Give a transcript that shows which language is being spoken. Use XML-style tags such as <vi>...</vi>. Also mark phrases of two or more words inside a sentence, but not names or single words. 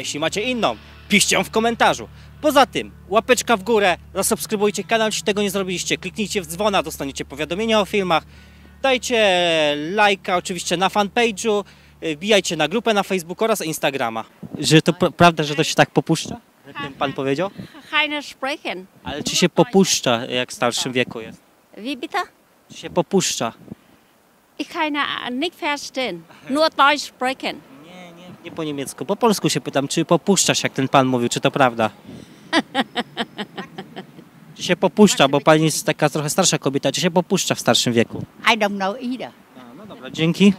<pl>Jeśli macie inną, piszcie ją w komentarzu. Poza tym, łapeczka w górę, zasubskrybujcie kanał, jeśli tego nie zrobiliście. Kliknijcie w dzwona, dostaniecie powiadomienia o filmach. Dajcie lajka oczywiście na fanpage'u. Wbijajcie na grupę na Facebooku oraz Instagrama. Że to prawda, że to się tak popuszcza? Jak ten pan powiedział?</pl> <de>Keine sprechen.</de> <pl>Ale czy się popuszcza, jak w starszym wieku jest?</pl> <de>Wie bitte?</de> <pl>Czy się popuszcza?</pl> <de>Ich keine nicht verstehen. Nur Deutsch sprechen.</de> <pl>Nie po niemiecku. Po polsku się pytam, czy popuszczasz, jak ten pan mówił, czy to prawda? Czy się popuszcza, bo pani jest taka trochę starsza kobieta, czy się popuszcza w starszym wieku?</pl> <en>I don't know either.</en> <pl>No dobra, dzięki.</pl>